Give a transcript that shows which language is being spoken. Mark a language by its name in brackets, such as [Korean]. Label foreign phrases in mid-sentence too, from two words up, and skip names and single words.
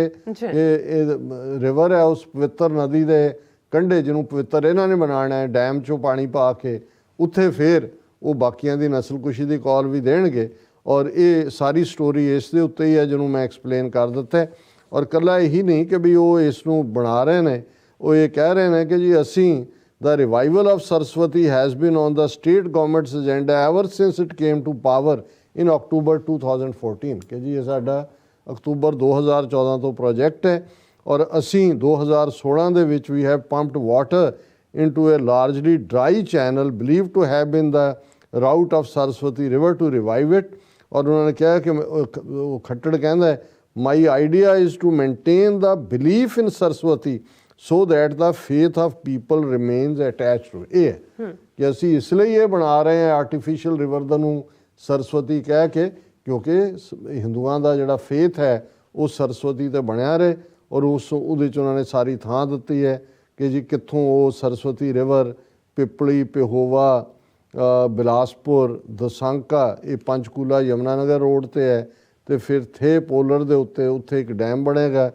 [Punjabi] ਇਹ ਰਿਵਰ ਹੈ ਉਸ ਪਵਿੱਤਰ ਨਦੀ ਦੇ ਕੰਢੇ ਜਿਹਨੂੰ ਪਵਿੱਤਰ ਇਹਨਾਂ ਨੇ ਬਣਾਉਣਾ ਹੈ, ਡੈਮ 'ਚੋਂ ਪਾਣੀ ਪਾ ਕੇ ਉੱਥੇ ਫਿਰ ਉਹ ਬਾਕੀਆਂ ਦੀ ਨਸਲਕੁਸ਼ੀ ਦੀ ਕਾਲ ਵੀ ਦੇਣਗੇ। ਔਰ ਇਹ ਸਾਰੀ ਸਟੋਰੀ ਇਸ ਦੇ ਉੱਤੇ ਹੀ ਹੈ ਜਿਹਨੂੰ ਮੈਂ ਐਕਸਪਲੇਨ ਕਰ ਦਿੱਤਾ। ਔਰ ਇਕੱਲਾ ਇਹੀ ਨਹੀਂ ਕਿ ਵੀ ਉਹ ਇਸ ਨੂੰ ਬਣਾ ਰਹੇ ਨੇ, ਉਹ ਇਹ ਕਹਿ ਰਹੇ ਨੇ ਕਿ ਜੀ ਅਸੀਂ [English] the revival of Saraswati has been on the state government's agenda ever since it came to power in October 2014। [Punjabi] ਕਿ ਜੀ ਇਹ ਸਾਡਾ ਅਕਤੂਬਰ 2014 ਤੋਂ ਪ੍ਰੋਜੈਕਟ ਹੈ ਔਰ ਅਸੀਂ 2016 ਦੇ ਵਿੱਚ [English] we have pumped water into a largely dry channel believed to have been the route of Saraswati river to revive it। [Punjabi] ਔਰ ਉਹਨਾਂ ਨੇ ਕਿਹਾ ਕਿ ਉਹ ਖੱਟੜ ਕਹਿੰਦਾ [English] my idea is to maintain the belief in Saraswati so that the faith of people remains attached to it। [Punjabi] ਇਹ ਹੈ ਕਿ ਅਸੀਂ ਇਸ ਲਈ ਇਹ ਬਣਾ ਰਹੇ ਹਾਂ [English] artificial river [Punjabi] ਦਾ ਨੂੰ ਸਰਸਵਤੀ ਕਹਿ ਕੇ, ਕਿਉਂਕਿ ਹਿੰਦੂਆਂ ਦਾ ਜਿਹੜਾ ਫੇਥ ਹੈ ਉਹ ਸਰਸਵਤੀ ਤੇ ਬਣਿਆ ਰਹੇ। ਔਰ ਉਹਦੇ 'ਚ ਉਹਨਾਂ ਨੇ ਸਾਰੀ ਥਾਂ ਦਿੱਤੀ ਹੈ ਕਿ ਜੀ ਕਿੱਥੋਂ ਉਹ ਸਰਸਵਤੀ ਰਿਵਰ ਪਿਪਲੀ, ਪਿਹੋਵਾ, ਬਿਲਾਸਪੁਰ, ਦਸਾਂਕਾ, ਇਹ ਪੰਚਕੂਲਾ ਯਮੁਨਾਨਗਰ ਰੋਡ ਤੇ ਹੈ ਤੇ ਫਿਰ ਥੇ ਪੋਲਰ ਦੇ ਉੱਥੇ ਇੱਕ ਡੈਮ ਬਣੇਗਾ।